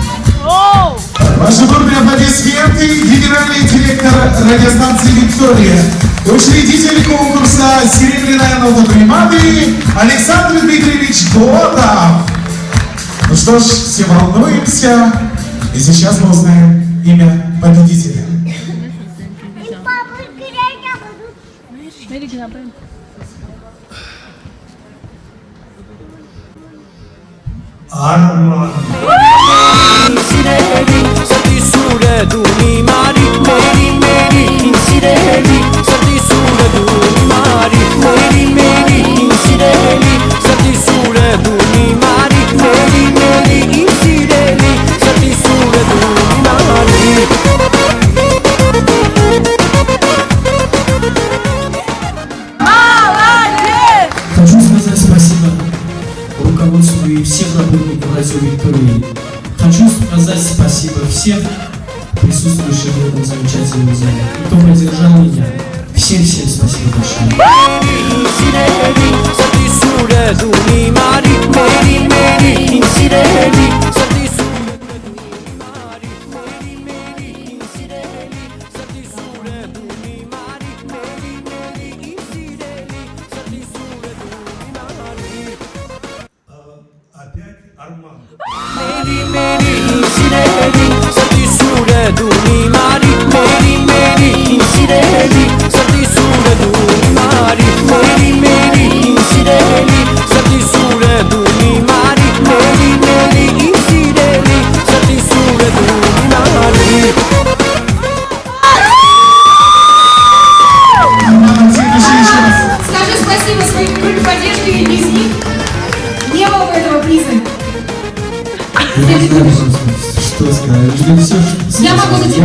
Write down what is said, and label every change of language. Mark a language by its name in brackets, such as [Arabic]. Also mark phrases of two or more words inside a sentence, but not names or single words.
[Russian] Ваши бурные аплодисменты, генеральный директор радиостанции «Виктория», учредитель конкурса «Серебряная нота приматы» Александр Дмитриевич Клота. Ну что ж, все волнуемся, и сейчас мы узнаем имя победителя. Arman. Insireli, sardi sure duni mari, meri meri. Insireli, sardi sure duni mari, meri meri. Insireli, sardi sure duni mari, meri meri. Insireli, sardi sure duni mari. Хочу сказать спасибо руководству и всем работникам радио Виктории. Хочу сказать спасибо всем присутствующим в этом замечательном зале, кто поддержал меня. Всем спасибо большое. Insireli, sardi sure duni mari, meri meri. Insireli, sardi sure duni mari, meri meri. Insireli, sardi sure duni mari, meri meri. Insireli, sardi sure duni mari. Опять Арман. Meri meri. Insireli, sardi sure duni mari, meri meri. Insireli, sardi sure duni mari, meri meri. Insireli, sardi sure duni mari, meri meri. Insireli, sardi sure duni mari. Следующий еще раз. Скажи спасибо своим группе поддержки, ведь без них не было бы этого приза. Я не знаю, что сказать. Жду все, что Я могу за тебя